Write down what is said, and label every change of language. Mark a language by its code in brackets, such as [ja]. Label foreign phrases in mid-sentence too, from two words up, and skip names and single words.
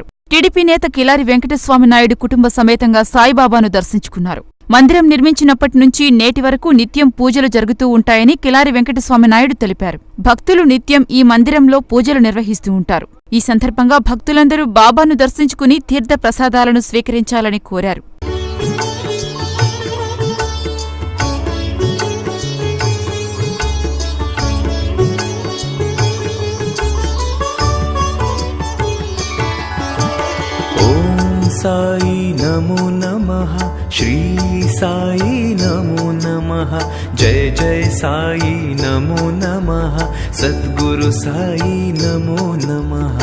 [te] టీడీపీ నేత కిలారి వెంకటస్వామి నాయుడు కుటుంబ సమేతంగా సాయిబాబాను దర్శించుకున్నారు. మందిరం నిర్మించినప్పటి నుంచి నేటి వరకు నిత్యం పూజలు జరుగుతూ ఉంటాయని కిలారి వెంకటస్వామి నాయుడు తెలిపారు. భక్తులు నిత్యం ఈ మందిరంలో పూజలు నిర్వహిస్తూ ఉంటారు. ఈ సందర్భంగా భక్తులందరూ బాబాను దర్శించుకుని తీర్థ ప్రసాదాలను స్వీకరించాలని కోరారు. [sa] साई नमो नमः श्री साई नमो नमः जय जय साई नमो नमः सद्गुरु साई नमो नमः